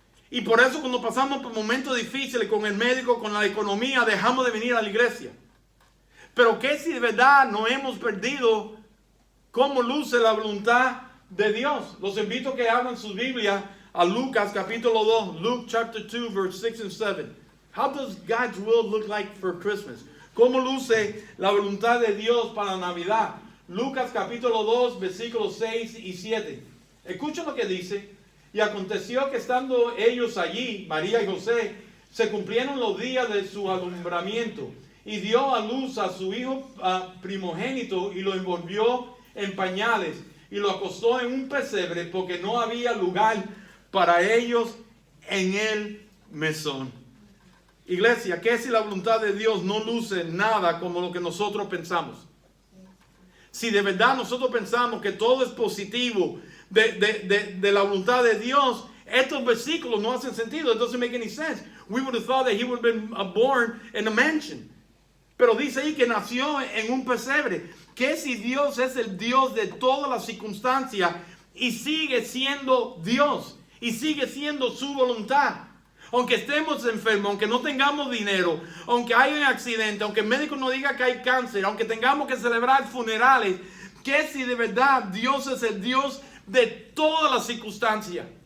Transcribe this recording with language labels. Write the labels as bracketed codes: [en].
[es] Y por eso cuando pasamos por momentos difíciles con el médico, con la economía, dejamos de venir a la iglesia. Pero que si de verdad no hemos perdido cómo luce la voluntad de Dios. Los invito a que abran sus Biblias a Lucas capítulo 2. [en] Luke chapter 2 verse 6 and 7. How does God's will look like for Christmas? [es] ¿Cómo luce la voluntad de Dios para la Navidad? Lucas capítulo 2 versículos 6 y 7. Escucha lo que dice. Y aconteció que estando ellos allí, María y José, se cumplieron los días de su alumbramiento. Y dio a luz a su hijo primogénito y lo envolvió en pañales y lo acostó en un pesebre porque no había lugar para ellos en el mesón. Iglesia, ¿qué si la voluntad de Dios no luce nada como lo que nosotros pensamos? Si de verdad nosotros pensamos que todo es positivo de la voluntad de Dios, estos versículos no hacen sentido. [en] It doesn't make any sense. We would have thought that he would have been born in a mansion. [es] Pero dice ahí que nació en un pesebre. ¿Qué si Dios es el Dios de todas las circunstancias y sigue siendo Dios y sigue siendo su voluntad? Aunque estemos enfermos, aunque no tengamos dinero, aunque haya un accidente, aunque el médico nos diga que hay cáncer, aunque tengamos que celebrar funerales, ¿qué si de verdad Dios es el Dios de todas las circunstancias?